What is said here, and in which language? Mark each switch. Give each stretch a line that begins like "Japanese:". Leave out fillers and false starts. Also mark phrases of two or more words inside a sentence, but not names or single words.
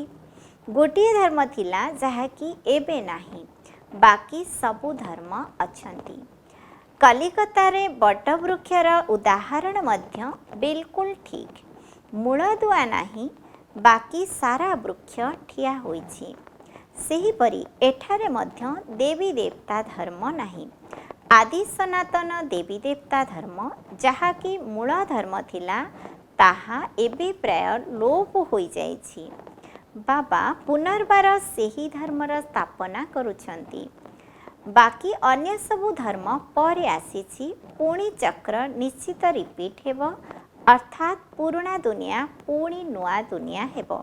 Odia: ଗୋଟିଏ ଧର୍ମ ଥିଲା ଯାହାକି ଏବେ ନାହିଁ, ବାକି ସବୁ ଧର୍ମ ଅଛନ୍ତି। କଲିକତା ରେ ବଟ ବୃକ୍ଷର ଉଦାହରଣ ମଧ୍ୟ ବିଲକୁଲ ଠିକ୍। ମୂଳ ଦୁଆ ନାହିଁ, ବାକି ସାରା ବୃକ୍ଷ ଠିଆ ହୋଇଛି। ସେହିପରି ଏଠାରେ ମଧ୍ୟ ଦେବୀ ଦେବତା ଧର୍ମ ନାହିଁ। ଆଦି ସନାତନ ଦେବୀ ଦେବତା ଧର୍ମ ଯାହାକି ମୂଳ ଧର୍ମ ଥିଲା, ତାହା ଏବେ ପ୍ରାୟ ଲୋପ ହୋଇ ଯାଇଛି। ବାବା ପୁନର୍ବାର ସେହି ଧର୍ମର ସ୍ଥାପନା କରୁଛନ୍ତି। ବାକି ଅନ୍ୟ ସବୁ ଧର୍ମ ପରେ ଆସିଛି। ପୁଣି ଚକ୍ର ନିଶ୍ଚିତ ରିପିଟ୍ ହେବ, ଅର୍ଥାତ ପୁରୁଣା ଦୁନିଆ ପୁଣି ନୂଆ ଦୁନିଆ ହେବ।